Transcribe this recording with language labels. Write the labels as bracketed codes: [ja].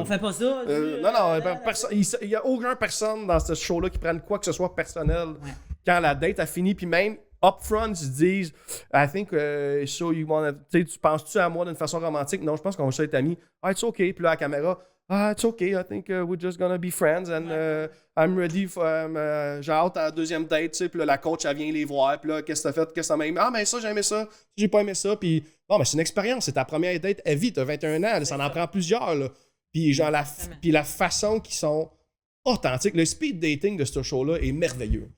[fr] On fait pas ça. Il n'y a aucune personne dans ce show-là qui prenne quoi que ce soit personnel quand la date a fini, puis même upfront, ils se disent [en] I think so you wanna. [fr] Tu penses-tu à moi d'une façon romantique? Non, je pense qu'on va juste être amis. [en] Ah, it's okay. [fr] Puis là, à la caméra, [en] ah, it's okay. I think we're just gonna be friends and I'm ready for. [fr] J'ai hâte à la deuxième date, tu sais. Puis là, la coach, elle vient les voir. Puis là, qu'est-ce que t'as fait? Qu'est-ce que t'as aimé? Ah, mais ça, j'ai aimé ça. J'ai pas aimé ça. Puis bon, mais c'est une expérience. C'est ta première date à vie. T'as 21 ans. Là, ça en prend plusieurs. Là. Puis genre, la façon qu'ils sont authentiques. Le speed dating de ce show-là est merveilleux.